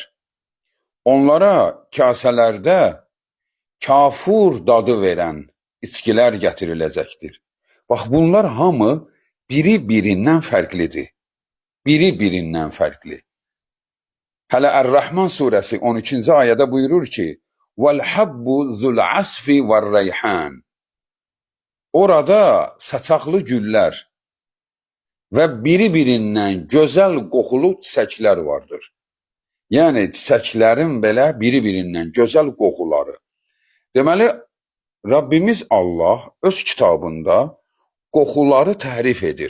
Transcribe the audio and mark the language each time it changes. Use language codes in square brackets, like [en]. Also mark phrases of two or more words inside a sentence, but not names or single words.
[az] Onlara kasələrdə kafur dadı verən içkilər gətiriləcəkdir. Bax, bunlar hamı biri-birindən fərqlidir. Biri-birindən fərqli. Hələ Ər-Rəhman surəsi 13-cü ayədə buyurur ki, [ar] وَالْحَبُّ ذُو الْعَصْفِ وَالرَّيْحَانِ [az] Orada saçaqlı güllər və biri-birindən gözəl qoxulu çiçəklər vardır. Yəni, çiçəklərin belə biri-birindən gözəl qoxuları. Deməli, Rabbimiz Allah öz kitabında qoxuları tərif edir.